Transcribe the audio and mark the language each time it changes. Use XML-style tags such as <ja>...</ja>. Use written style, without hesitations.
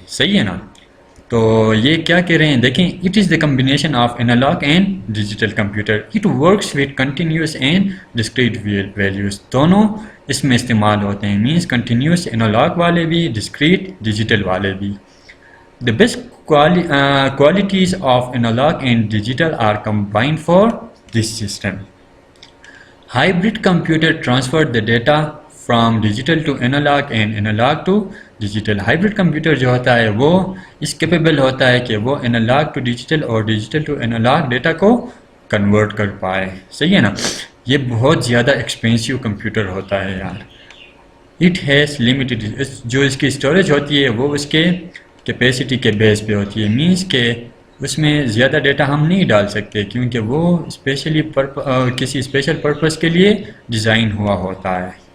<ur>صحیح ہے نا؟ تو یہ کیا کہہ رہے ہیں دیکھیں،</ur> <en>It is the combination of analog and digital computer. It works with continuous and discrete values.</en> <ur>دونوں اس میں استعمال ہوتے ہیں، مینس کنٹینیوس انالاگ والے بھی، ڈسکریٹ ڈیجیٹل والے بھی.</ur> <en>The best qualities of analog and digital are combined for this system. Hybrid computer transfer the data from digital to analog and analog to digital.</en> <ur>Hybrid computer جو ہوتا ہے وہ اس capable ہوتا ہے کہ وہ</ur> <en>analog to digital</en> <ur>اور</ur> <en>digital to analog</en> <ur>data کو کنورٹ کر پائے. صحیح ہے نا؟ یہ بہت زیادہ ایکسپینسیو کمپیوٹر ہوتا ہے یار.</ur> <en>It has limited،</en> <ur>جو اس کی اسٹوریج ہوتی ہے وہ اس کے کیپیسٹی کے بیس پہ ہوتی ہے، مینس کہ اس میں زیادہ ڈیٹا ہم نہیں ڈال سکتے کیونکہ وہ اسپیشلی کسی اسپیشل پرپس کے لیے ڈیزائن ہوا ہوتا ہے.</ur>